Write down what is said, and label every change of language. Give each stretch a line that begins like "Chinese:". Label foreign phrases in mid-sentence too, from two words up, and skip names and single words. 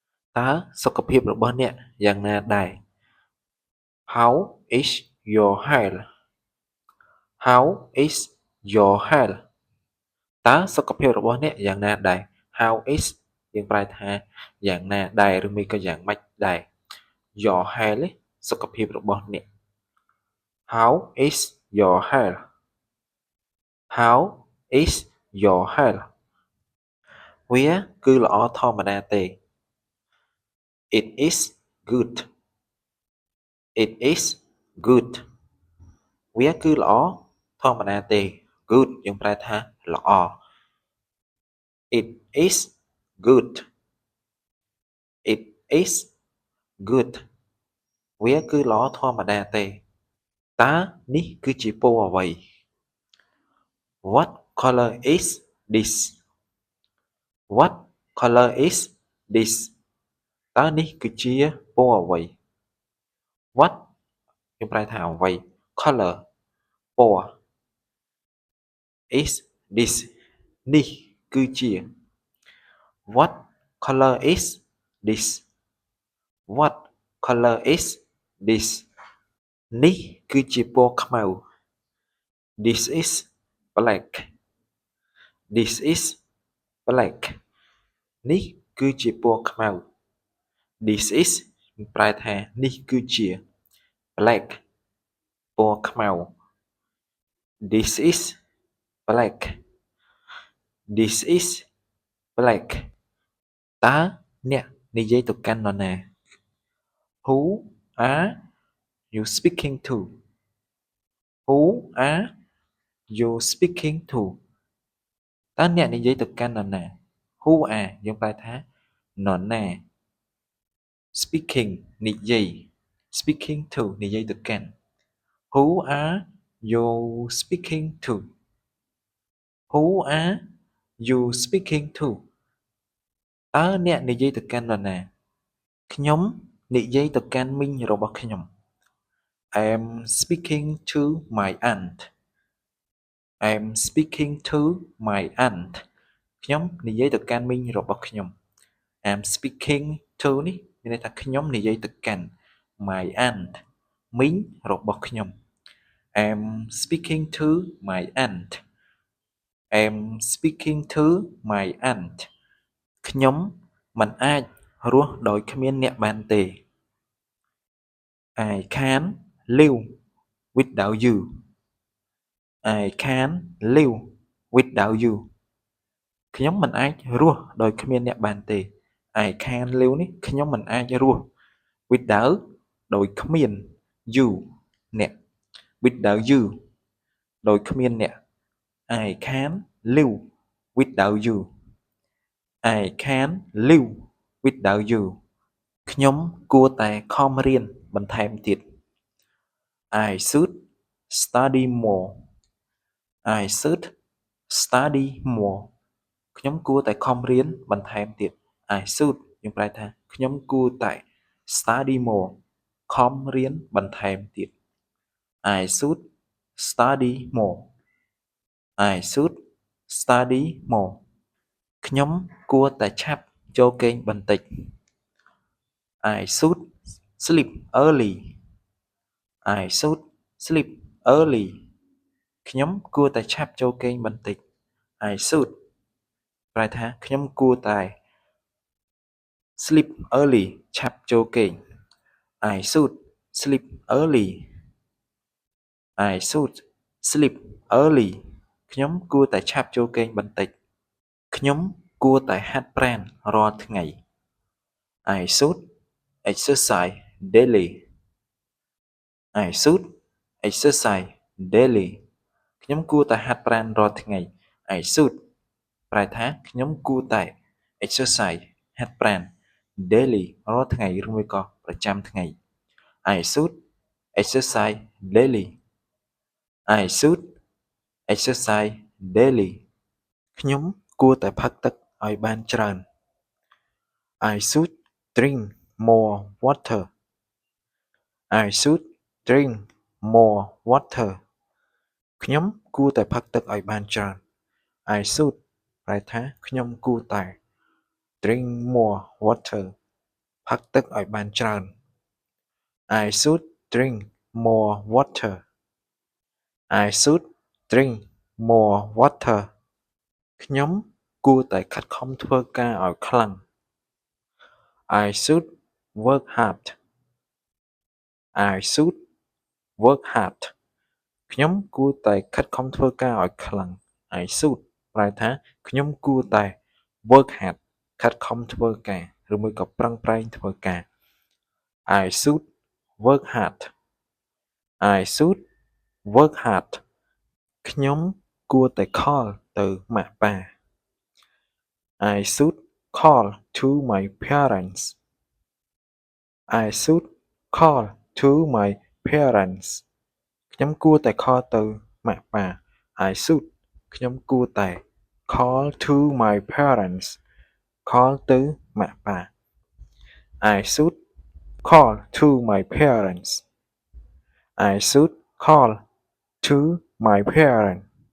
Khmer: តើសុខភាពរបស់អ្នកយ៉ាងណាដែរ
English: How is your health How is your health
Khmer: តើសុខ ភាពរបស់អ្នកយ៉ាងណាដែរ
English: How is
Khmer: យើងប្រែថាយ៉ាងណាដែរឬមិនក៏យ៉ាងម៉េចដែរ
English: Your health
Khmer: សុខភាពរបស់អ្នក
English: How is your health How is your health
Khmer: វាគឺល្អធម្មតាទេ
English: It is good It is good
Khmer: វាគឺល្អធម្មតាទេ Good យើងប្រែថាល្អ
English: It is good It is good
Khmer: វាគឺល្អធម្មតា ទេតើនេះគឺជាពណ៌អ្វី
English: What color is this
Khmer: What color
English: is this
Khmer: តើនេះគឺជាពណ៌អ្វី What យើងប្រែថាអ្វី Color ពណ៌ is this នេះគឺជា
English: What color is this What color is this
Khmer: នេះគឺជាពណ៌ខ្មៅ
English: This is black This is black
Khmer: នេះគឺជាពណ៌ខ្មៅ
English: This is
Khmer: ប្រែថានេះគឺជា
English: black
Khmer: ពណ៌ខ្មៅ
English: This is black This is black
Khmer: តើអ្នកនិយាយ ទៅកាន់នរណា
English: Who are you speaking to Who are you speaking to
Khmer: តើអ្នកនិយាយទៅកាន់នរណា
English: Who are
Khmer: យើងប្រែថានរណា
English: Speaking និយាយ Speaking to
Khmer: និយាយទៅកាន់
English: Who are you speaking to Who are you speaking to
Khmer: តើអ្នកនិ យាយទៅកាន់នរណាខ្ញុំនិយាយទៅកាន់មីងរបស់ខ្ញុំ
English: I'm speaking to my aunt I'm speaking to my aunt
Khmer: ខ្ញុំនិយាយទៅកាន់មីងរបស់ខ្ញុំ
English: I'm speaking to
Khmer: នេះមានន័យថាខ្ញុំនិយាយទៅកាន់
English: my aunt
Khmer: មីងរបស់ខ្ញុំ
English: I'm speaking to my aunt I'm speaking to my aunt
Khmer: ខ្ញុំមិនអាចរស់ដោយគ្មានអ្នកបានទេ
English: I can't live without you I can't live without you
Khmer: ខ្ញុំមិនអាចរស់ដោយគ្មានអ្នកបានទេ
English: I can't live
Khmer: នេះខ្ញុំមិនអាចរស់
English: without
Khmer: ដោយគ្មាន
English: you អ្នក without you
Khmer: ដោយគ្មានអ្នក
English: I can't live without you I can't live without you
Khmer: ខ្ញុំគួរតែខំរៀនបន្ថែមទៀត
English: I should study more I should study more
Khmer: ខ្ញុំគួរតែខំរៀនបន្ថែមទៀត
English: I should
Khmer: យើងប្រែថាខ្ញុំ
English: គួរតែ study more
Khmer: ខំរៀនបន្ថែមទៀត
English: I should study more I should study more
Khmer: ខ្ញុំគួរតែឆាប់ចូលគេងបន្តិច
English: I should sleep early I should sleep early
Khmer: ខ្ញុំគួរតែឆាប់ចូលគេងបន្តិច
English: I should
Khmer: ប្រែថាខ្ញុំគួរតែ
English: sleep early
Khmer: ឆាប់ចូលគេង
English: I should sleep early I should sleep early
Khmer: ខ្ញុំគួរតែឆាប់ចូលគេងបន្តិចខ្ញុំគួរតែហាត់ប្រាណរាល់ថ្ងៃ
English: I should exercise daily I should exercise daily
Khmer: ខ្ញុំគួរតែហា ត់ប្រាណរាល់ថ្ងៃ
English: I should
Khmer: ប្រែថាខ្ញុំគួរតែ exercise ហាត់ប្រាណ daily រាល់ថ្ងៃឬមួយក៏ប្រចាំថ្ងៃ
English: I should exercise daily I should exercise daily
Khmer: ខ្ញុំគួរតែផឹកទឹកឲ្យបានច្រើន
English: I should drink more water I should drink more water
Khmer: ខ្ញុំគួរតែផឹកទឹកឲ្យបានច្រើន
English: I should
Khmer: ប្រែថាខ្ញុំគួរតែ
English: drink more water
Khmer: ផឹកទឹកឲ្យបានច្រើន
English: I should drink more water I should drink more water
Khmer: ខ្ញុំគួរតែខិតខំធ្វើការឲ្យខ្លាំង
English: I should work hard I should work hard
Khmer: ខ្ញុំគួរតែខិតខំធ្វើការឲ្យខ្លាំង
English: I should
Khmer: ប្រែថាខ្ញុំគួរតែ
English: work hard
Khmer: ខិតខំ ធ្វើការឬមួយក៏ប្រឹងប្រែងធ្វើការ
English: I should work hard I should work hard
Khmer: ខ្ញុំគួរតែ
English: call
Khmer: ទៅម៉ាក់ប៉ា
English: I should call to my parents I should call to my parents
Khmer: ខ្ញុំគួរតែ
English: call
Khmer: ទៅម៉ាក់ប៉ា
English: I should
Khmer: ខ្ញុំគួរតែ
English: call to my parents call
Khmer: ទៅម៉ាក់ប៉ា
English: I should call to my parents I should call to my parents